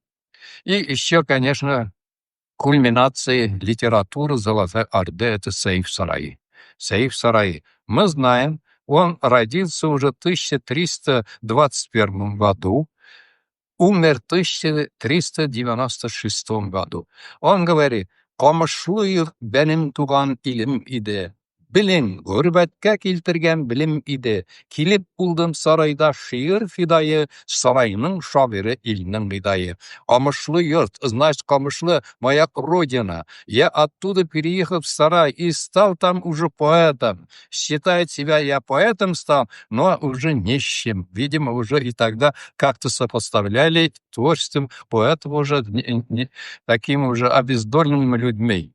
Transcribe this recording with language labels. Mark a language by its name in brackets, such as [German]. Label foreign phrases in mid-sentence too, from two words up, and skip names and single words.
[Russian] И еще, конечно, кульминацией литературы «Золотой Орды» — это Сейф Сараи. Сейф Сараи. Мы знаем, он родился уже в 1321 году, умер в 1396 году. Он говорит, [Tatar] «Komşuluk benim tuğan ilim idi. Bilin, gurbetke kiltirgen bilim idi. Kilip buldum sarayda şiir fidayı, sarayının şaviri ilinin gıdayı. [Russian] Камышлы йорт, значит, Камышлы — моя родина. Я оттуда переехал в сарай и стал там уже поэтом. Считает себя, я поэтом стал, но уже нищим. Видимо, уже и тогда как-то сопоставляли творчеством поэтов уже такими уже обездоленными людьми.